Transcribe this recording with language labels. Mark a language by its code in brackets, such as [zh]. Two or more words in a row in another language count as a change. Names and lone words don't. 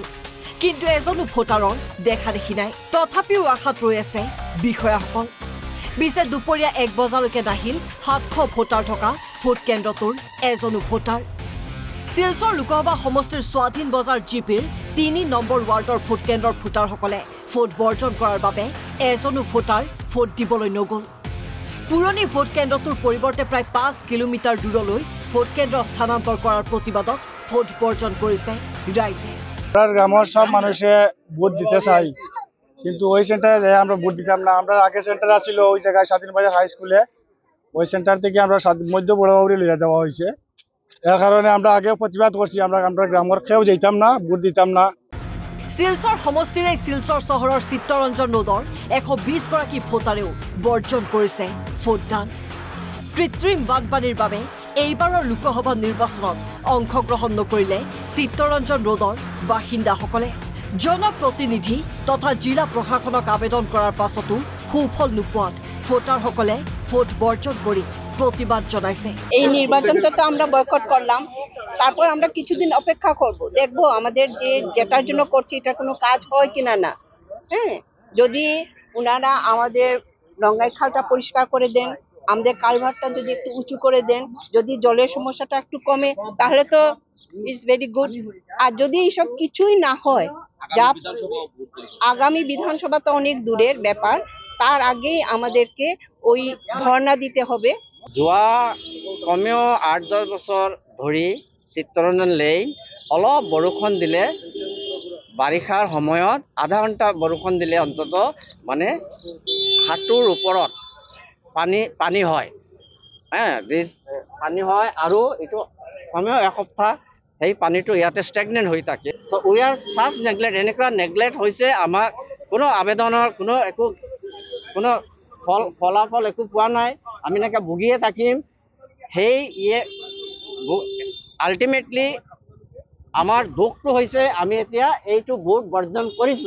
[as] কিন্তু এজনো ভোটাৰৰ দেখা দেখি নাই তথাপিও আশাত ৰৈ আছে বিষয়াসকল বিছে দুপৰীয়া 1 বজালৈকে নাহিল 700 ভোটাৰ থকা ভোট কেন্দ্ৰটোৰ এজনো ভোটাৰ শিলচৰ লোকসভা সমষ্টিৰ স্বাধীন বজাৰ জিপিৰ 3 নম্বৰ ৱাৰ্ডৰ ভোট কেন্দ্ৰৰ ভোটাৰসকলে ভোট বৰ্জন কৰাৰ বাবে এজনো ভোটাৰ ভোট দিবলৈ নগ'ল পুৰণি ভোট কেন্দ্ৰটোৰ পৰিৱৰ্তে প্ৰায় 5 কিলোমিটাৰ দূৰলৈ ভোট কেন্দ্ৰ স্থানান্তৰ কৰাৰ প্ৰতিবাদত ভোট বৰ্জন কৰিছে ৰাইজে [bn] গ্রামের সব মানুষে ভোট দিতে চাই কিন্তু ওই সেন্টারে আমরা ভোট দিতাম না আমরা আগে সেন্টার আছিল ওই জায়গায় স্বাধীন বাজার হাই স্কুলে ওই সেন্টার থেকে আমরা মধ্য বড়বাবুরে লিয়ে যাওয়া হয়েছে এর কারণে আমরা আগে প্রতিবাদ করছি আমরা গ্রামের কেউ যেতাম না ভোট দিতাম না [as] শিলচৰ সমষ্টিৰে শিলচৰ চহৰৰ চিত্তৰঞ্জন ৰোডৰ 120 গৰাকী ভোটাৰেও বৰ্জন কৰিছে ভোটদান কৃত্ৰিম বানপানীৰ বাবে এইবাৰৰ লোকসভা নিৰ্বাচনত অংশগ্ৰহণ নকৰিলে চিত্তৰঞ্জন ৰোডৰ বাসিন্দাসকলে জনপ্ৰতিনিধি তথা জিলা প্ৰশাসনক আবেদন কৰাৰ পাছতো সুফল নোপোৱাত ভোটাৰসকলে ভোট বৰ্জন কৰি প্রতিবাদ জানাইছে [bn] এই নির্বাচনটা তো আমরা বয়কট করলাম তারপর আমরা কিছুদিন অপেক্ষা করব দেখবো আমাদের যেটার জন্য করছি এটা কোনো কাজ হয় কিনা না হ্যাঁ যদি ওনারা আমাদের রঙ্গাই খালটা পরিষ্কার করে দেন আমাদের কালভারটা যদি একটু উঁচু করে দেন যদি জলের সমস্যাটা একটু কমে তাহলে তো [en] it's very good [bn] আর যদি এইসব কিছুই না হয় যা আগামী বিধানসভা তো অনেক দূরের ব্যাপার তার আগেই আমাদেরকে ওই ধর্ণা দিতে হবে [as] যোৱা কমেও 8-10 বছৰ ধৰি চিত্তৰঞ্জন লেইন অলপ বৰষুণ দিলে বাৰিষাৰ সময়ত আধা ঘণ্টা বৰষুণ দিলে অন্তত মানে হাঁটুৰ ওপৰত পানী হয় ব্ৰিজ পানী হয় আৰু এইটো কমেও এসপ্তাহ সেই পানীটো ইয়াতে ষ্টেগনেণ্ট হৈ থাকে [en] so we are such neglect [as] এনেকুৱা নেগলেক্ট হৈছে আমাৰ কোনো আবেদনৰ কোনো ফলাফল একো পোৱা নাই আমি এনেকৈ ভুগিয়ে থাকিম সেই আল্টিমেটলি আমাৰ দুখটো হৈছে আমি এতিয়া এইটো ভোট বৰ্জন কৰিছোঁ